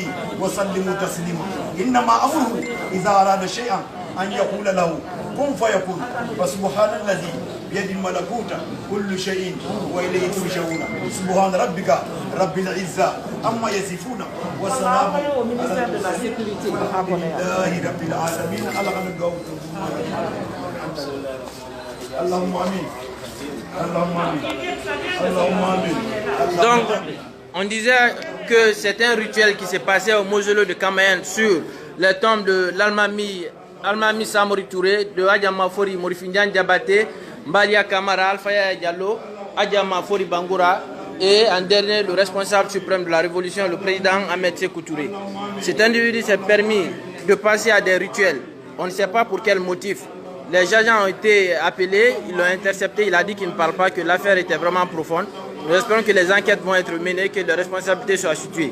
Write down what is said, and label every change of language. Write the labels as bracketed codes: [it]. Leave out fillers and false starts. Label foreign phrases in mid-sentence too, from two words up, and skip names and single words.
[ar] وسلموا تسليما انما امره اذا اراد شيئا ان يقول له كن فيكون فسبحان الذي بيد الملكوت كل شيء واليه ترجعون سبحان ربك رب العزه عما يصفون وسلام على المرسلين لله رب العالمين اللهم امين اللهم امين اللهم امين. [fr] Donc on disait que c'est un rituel qui s'est passé au mausolée de Camaïenne sur les tombes de Almami Samori Touré, de Adja Mafori Morifindian Diabaté, Mbalia Kamara, Alfaya Diallo, Adja Mafori Bangoura et en dernier le responsable suprême de la révolution, le président Ahmed Sékou Touré. Cet individu s'est permis de passer à des rituels. On ne sait pas pour quel motif. Les agents ont été appelés, ils l'ont intercepté, il a dit qu'il ne parle pas, que l'affaire était vraiment profonde. Nous espérons que les enquêtes vont être menées, que les responsabilités soient situées.